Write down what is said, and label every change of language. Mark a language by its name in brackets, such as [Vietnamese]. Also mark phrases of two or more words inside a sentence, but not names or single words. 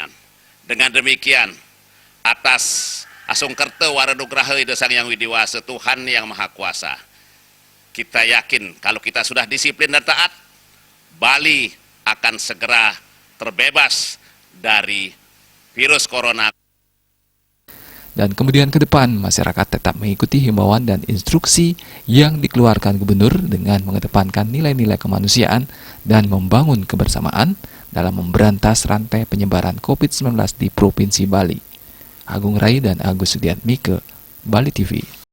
[Indonesian] Dengan demikian, atas [Balinese] Asungkerto Waranugraha [Indonesian] Ida Sang Yang Widiwasa, Tuhan Yang Maha Kuasa, kita yakin kalau kita sudah disiplin dan taat, Bali akan segera terbebas dari virus corona. Dan kemudian ke depan, masyarakat tetap mengikuti himbauan dan instruksi yang dikeluarkan gubernur dengan mengedepankan nilai-nilai kemanusiaan dan membangun kebersamaan dalam memberantas rantai penyebaran COVID-19 di Provinsi Bali. Agung Rai dan Agus Sudiatmike, Bali TV.